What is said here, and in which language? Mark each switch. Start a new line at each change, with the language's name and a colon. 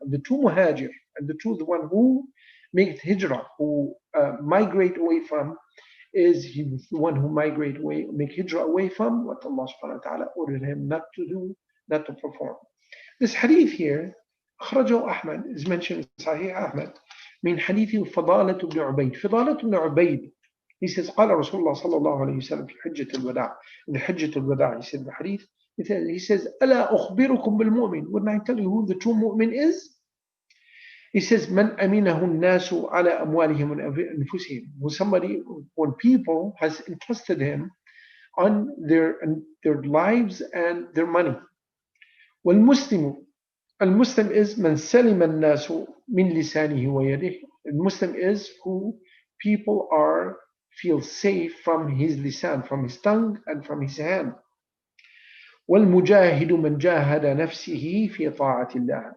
English: The true muhajir, and the one who makes hijrah, who migrate away from, is the one who make hijrah away from what Allah subhanahu wa ta'ala ordered him not to do, not to perform. This hadith here,
Arabic: أخرجه أحمد,
English: is mentioned in Sahih Ahmad,
Arabic: من حديث فضالة بن عبيد. فضالة بن عبيد,
English: he says,
Arabic: قال رسول الله صلى الله عليه وسلم في حجة الوداع.
English: In the حجة الوداع, he said the hadith, he says,
Arabic: ألا أخبركم بالمؤمن.
English: Wouldn't I tell you who the true mu'min is? He says,
Arabic: من أمينه الناس على أموالهم وأنفسهم.
English: Somebody, when people has entrusted him on their lives and their money.
Arabic: والمسلم, المسلم is من سلم الناس من لسانه ويده.
English: The Muslim is who people feel safe from his lisan, from his tongue and from his hand.
Arabic: والمجاهد من جاهد نفسه في طاعة الله.